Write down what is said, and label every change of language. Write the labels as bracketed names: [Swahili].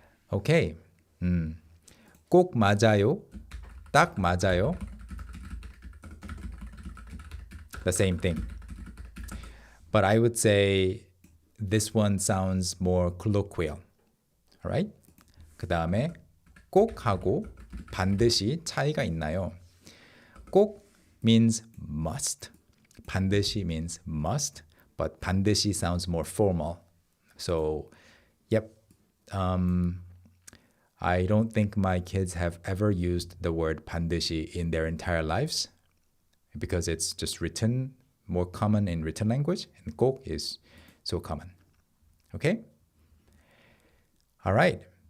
[Korean] Okay. 꼭 맞아요. 딱 맞아요. [English] The same thing. But I would say this one sounds more colloquial. Alright? [Korean] 그 다음에 꼭하고 반드시 차이가 있나요? [English] 꼭 means must. 반드시 means must, but 반드시 sounds more formal. So, yep. I don't think my kids have ever used the word 반드시 in their entire lives because it's just written, more common in written language, and 꼭 is so common. Okay? All right.